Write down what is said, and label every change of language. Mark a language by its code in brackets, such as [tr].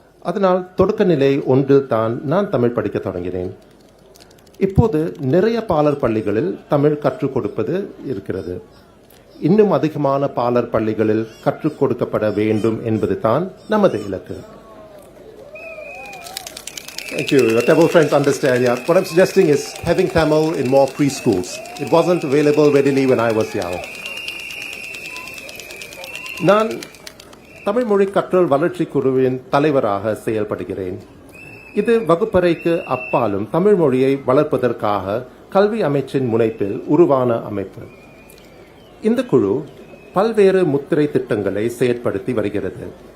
[ta] அதனால் தொடக்க நிலை ஒன்றில் தான் நான் தமிழ் படிக்க தொடங்கினேன். இப்போது நிறைய பாலர் பள்ளிகளில் தமிழ் கற்றுக் கொடுப்பது இருக்கிறது. இன்னும் அதிகமான பாலர் பள்ளிகளில் கற்றுக் கொடுக்கப்பட வேண்டும் என்பது தான் நமது இலக்கு. [en] Thank you. Your Tamil friends understand. Yeah. What I'm suggesting is having Tamil in more preschools. It wasn't available readily when I was young. [ta] நான் தமிழ் மொழி கற்றல் வளர்ச்சி குழுவின் தலைவராக செயல்படுகிறேன். இது வகுப்பறைக்கு அப்பாலும் தமிழ் மொழியை வளர்ப்பதற்காக கல்வி அமைச்சின் முனைப்பில் உருவான அமைப்பு. இந்த குழு பல்வேறு முத்திரை திட்டங்களை செயற்படுத்தி வருகிறது.